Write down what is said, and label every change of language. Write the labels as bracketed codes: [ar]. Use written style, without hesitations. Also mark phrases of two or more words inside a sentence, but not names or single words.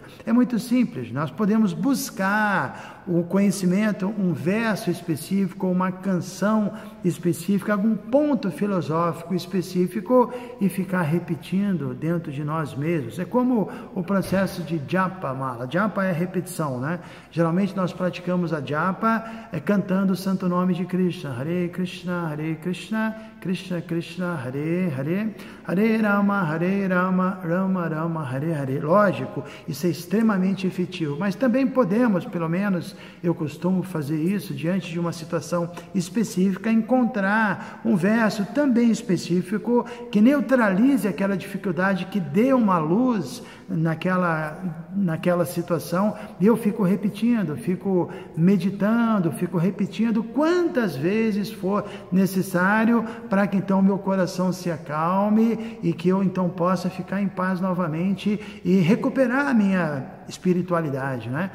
[pt] É muito simples, nós podemos buscar o conhecimento, um verso específico, uma canção específica, algum ponto filosófico específico e ficar repetindo dentro de nós mesmos. É como o processo de [sa] japa mala. [pt] Japa é repetição, né? Geralmente nós praticamos a japa cantando o santo nome de Krishna. [sa] Hare Krishna, Krishna Krishna, Hare Hare, Hare Rama, Rama Rama, Hare Hare. [pt] Lógico, isso é extremamente efetivo, mas também podemos, pelo menos eu costumo fazer isso, diante de uma situação específica, encontrar um verso também específico que neutralize aquela dificuldade, que dê uma luz naquela situação, e eu fico repetindo, fico meditando, fico repetindo quantas vezes for necessário para que então meu coração se acalme e que eu então possa ficar em paz novamente e recuperar a minha espiritualidade, né?